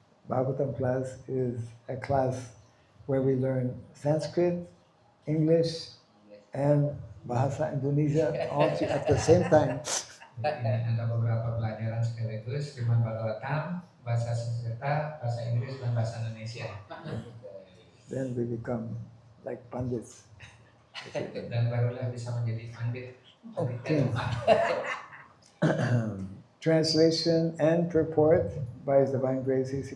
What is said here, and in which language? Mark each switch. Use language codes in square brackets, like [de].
[en] Bhagavatam class is a class where we learn Sanskrit, English, and Bahasa Indonesia all at the same time. [id] Ini ada beberapa pelajaran sekaligus Srimad Bhagavatam, bahasa Sanskerta, bahasa Inggris, dan bahasa Indonesia. [en] Then we become like pandits. [id] Dan barulah bisa menjadi pandit. [en] Okay. Translation and purport by His Divine Grace A.C.